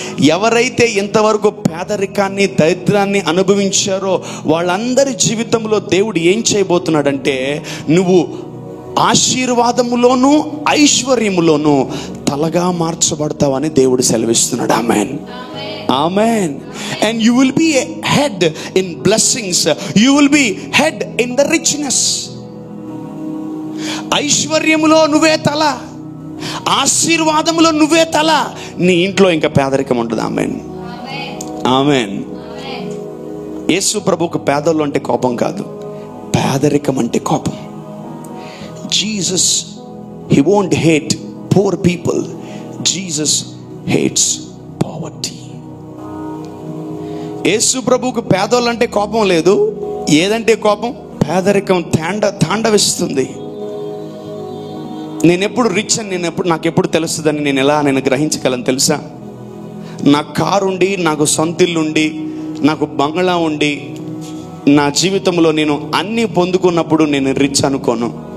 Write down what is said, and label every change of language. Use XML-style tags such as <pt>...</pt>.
<te>ఎవరైతే ఇంతవరకు పేదరికాన్ని, దరిద్రాన్ని అనుభవించారో వాళ్ళందరి జీవితంలో దేవుడు ఏం చేయబోతున్నాడంటే, నువ్వు ఆశీర్వాదములోను ఐశ్వర్యములోను తలగా మార్చబడతావని దేవుడు సెలవిస్తున్నాడు. ఆమేన్, ఆమేన్.</te> <en>And you will be a head in blessings. You will be head in the richness.</en> <te>ఐశ్వర్యములో నువ్వే తల, ఆశీర్వాదములో నువ్వే తల. నీ ఇంట్లో ఇంకా పేదరికం ఉంటుంది. ఆమేన్, ఆమేన్. యేసు ప్రభువుకు పేదలు అంటే కోపం కాదు, పేదరికం అంటే కోపం.</te> <en>Jesus, he won't hate poor people. Jesus hates poverty.</en> <te>యేసు ప్రభువుకు పేదోళ్ళు అంటే కోపం లేదు. ఏదంటే కోపం? పేదరికం తాండవిస్తుంది. నేను ఎప్పుడు రిచ్ అని నాకు ఎప్పుడు తెలుస్తుందని నేను గ్రహించగలను తెలుసా? నా కారు ఉండి, నాకు సొంత ఇల్లు ఉండి, నాకు బంగ్లా ఉండి, నా జీవితంలో నేను అన్నీ పొందుకున్నప్పుడు నేను రిచ్ అనుకోను.</te>